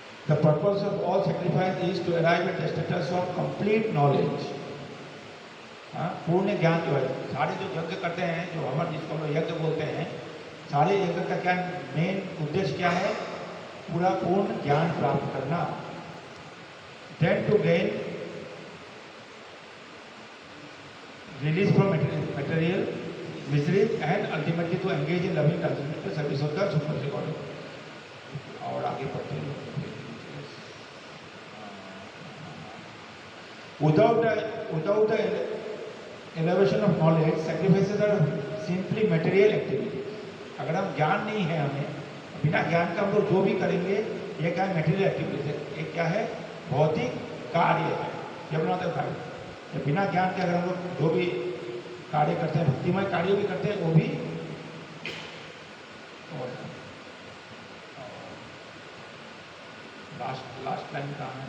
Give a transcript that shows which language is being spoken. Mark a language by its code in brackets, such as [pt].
[en] The purpose of all sacrifice is to arrive at the status of complete knowledge. [hi] पूर्ण ज्ञान जो है, सारे जो यज्ञ करते हैं, जो हवन जिसको हम लोग यज्ञ बोलते हैं, सारे यज्ञ का क्या मेन उद्देश्य क्या है? पूरा पूर्ण ज्ञान प्राप्त करना। [en] Then to gain release from material misery and ultimately to engage in loving transcendental service of the Supreme God. [hi] और आगे पढ़ते हैं। [en] Without the elevation of knowledge, sacrifices are simply material activities. [hi] अगर हम ज्ञान नहीं है, हमें बिना ज्ञान का हम लोग जो भी करेंगे, ये क्या है? मेटेरियल एक्टिविटीज है। एक क्या है? भौतिक कार्य है। जब बिना ज्ञान के अगर हम लोग जो भी कार्य करते हैं, भक्तिमय कार्य भी करते हैं, वो भी और लास्ट लाइन कहाँ है?